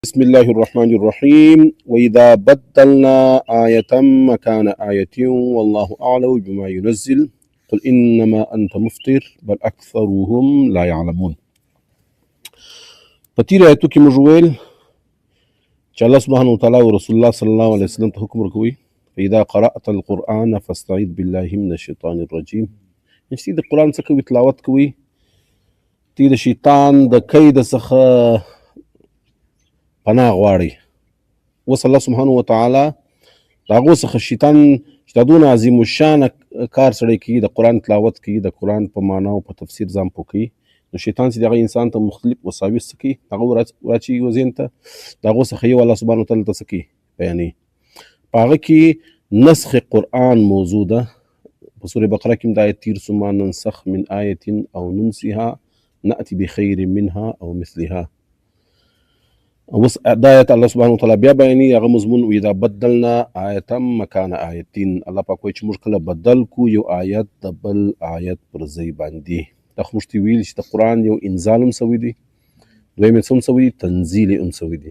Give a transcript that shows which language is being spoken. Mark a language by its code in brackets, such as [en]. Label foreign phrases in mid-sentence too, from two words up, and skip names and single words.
[ar] بسم الله الرحمن الرحيم وإذا بدلنا آية مكان آية والله أعلم بما ينزل قل إنما أنت مفتر بل أكثرهم لا يعلمون. [ps] په تیرو آیتو کې موږ ویل چې [ar] الله سبحانه وتعالی [ps] او رسول الله [ar] صلی الله علیه وسلم [ps] ته حکم ورکوي [ar] فإذا قرأت القرآن فاستعذ بالله من الشیطان الرجیم. [ps] چې د قرآن څخه کوي تلاوت کوي تی د شیطان د کید څخه پناه غواړي. اوس [ar] الله سبحانه وتعالی [ps] د هغو څخه شیطان چې دا دونه عظیم الشانه کار سړی کوي د قرآن تلاوت کوي د قرآن په معنا او په تفسیر ځان پوه کوي، نو شیطان چې دغه انسان ته مختلف وساوس څه کوي هغه ورچي یو ذهن ته د هغو څخه یو [ar] الله سبحانه وتعالی [ps] ته څه کوي بیانوي. په هغه کې نسخ قرآن موضوع ده. په سورة بقره کې د آیت تیر [ar] ثم ننسخ من آیة او ننسها نأتي بخیر منها او مثلها. [ps] اوس دا آیت [ar] الله سبحانه وتعالی [ps] بیا بیانوي هغه مضمون [ar] واذا بدلنا آیة مکان آیتین. [ps] الله پاک وایي چې موږ کله بدل کو یو آیت د بل آیت پر ځای باندې. دا خو موږ ته ویل چې د قرآن یو انزال هم سوی دی، دویم یې څه هم سوی دی، تنزیل هم سوی دی.